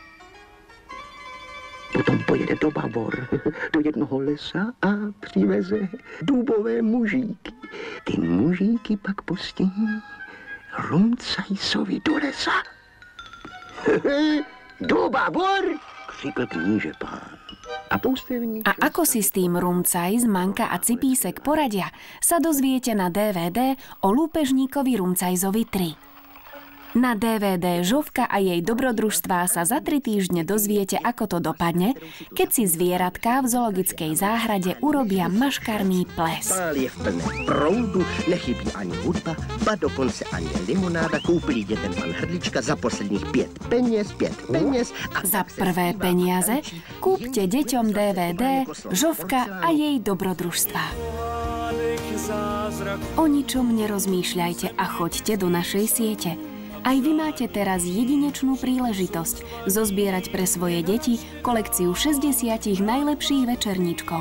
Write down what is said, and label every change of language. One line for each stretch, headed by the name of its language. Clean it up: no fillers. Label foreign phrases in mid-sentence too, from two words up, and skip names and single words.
Czech: Potom pojede do Babor, do jednoho lesa a přiveze dubové mužíky. Ty mužíky pak pustí Rumcajsovi do lesa. Do Babor, křikl kníže pán. A poustevník...
Slovak: A ako si s tým Rumcajs, Manka a Cipísek poradia, sa dozviete na DVD o lúpežníkovi Rumcajzovi 3. Na DVD Žovka a jej dobrodružstvá sa za 3 týždne dozviete, ako to dopadne, keď si zvieratká v zoologickej záhrade urobia maškarný ples.
Czech: Pál je v plné proudu, nechybí ani hudba, ba dokonce ani limonáda. Kúpili dětem pan Hrdlička za posledních 5 peněz.
Slovak: A za prvé peniaze kúpte deťom DVD Žovka a jej dobrodružstvá. O ničom nerozmýšľajte a choďte do našej siete. Aj vy máte teraz jedinečnú príležitosť zozbierať pre svoje deti kolekciu 60 najlepších večerníčkov.